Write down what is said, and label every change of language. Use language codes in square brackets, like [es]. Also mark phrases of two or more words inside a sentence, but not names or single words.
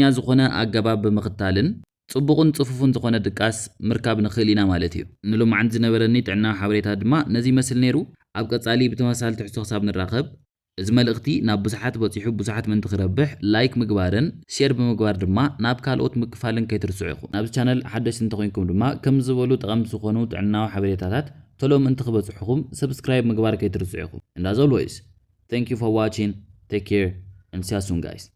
[ti] ዝኾነ ኣገባብ ብምኽታልን ጽቡቕን ጽፉፍን ዝኾነ ድቃስ ምርካብ ንኽእል ኢና ማለት እዩ። ንሎማዓንቲ ዝነበረኒ ጥዕናዊ ሓበሬታ ድማ ነዚ ይመስል ነይሩ። ኣብ ቀጻሊ ብተመሳሳሊ ትሕዝቶ ክሳብ ንራኸብ እዚ መልእኽቲ ናብ ብዙሓት በፂሑ ብዙሓት ምንቲ ክረብሕ ላይክ ምግባርን ሼር ብምግባር ድማ ናብ ካልኦት ምክፋልን ከይትርስዑ ኢኹም። ናብዚ ቻነል ሓደሽቲ እንተኮይንኩም ድማ ከም ዝበሉ ጠቐምቲ ዝኾኑ ጥዕናዊ ሓበሬታታት ቶሎ ምንቲ ክበፅሑኹም ሰብስክራይብ ምግባር ከይትርስዑ ኢኹም። [en] And as always, thank you for watching. Take care and see you soon guys.